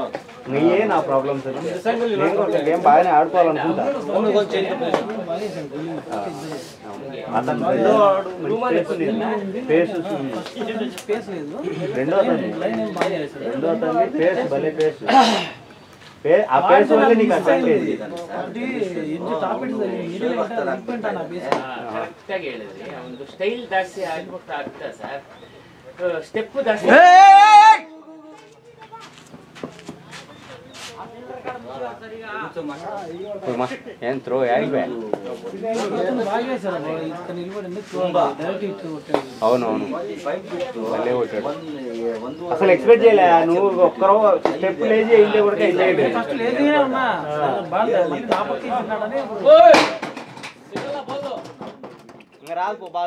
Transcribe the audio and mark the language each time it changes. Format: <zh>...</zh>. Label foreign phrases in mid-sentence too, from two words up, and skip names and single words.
<te>నీయే నా ప్రాబ్లమ్స్. నేను బాగానే ఆడుకోవాలనుకుంటా. అతను రెండో ఆడు పేస్ స్పేస్ లేదు. రెండో అతన్ని పేస్ భలే పేస్. ఆ పేస్ వల్ల నీకు అడ్వాంటేజ్.</te> <kn>ಕರೆಕ್ಟಾಗಿ ಹೇಳಿದ್ರಿ. ಒಂದು ಸ್ಟೈಲ್ ಜಾಸ್ತಿ ಆಗ್ಬಿಟ್ಟು ಆಗ್ತಾ ಸರ್, ಸ್ಟೆಪ್ ಜಾಸ್ತಿ. ಏನ್ ಥ್ರೋ ಯಾರಿಗೆ?</kn> <te>అవునవును అసలు ఎక్స్పెక్ట్ చేయలే నువ్వు ఒక్కరో స్టెప్ లేజీ అయిందే కూడా ఇంకా రాదు పో బాలు.</te>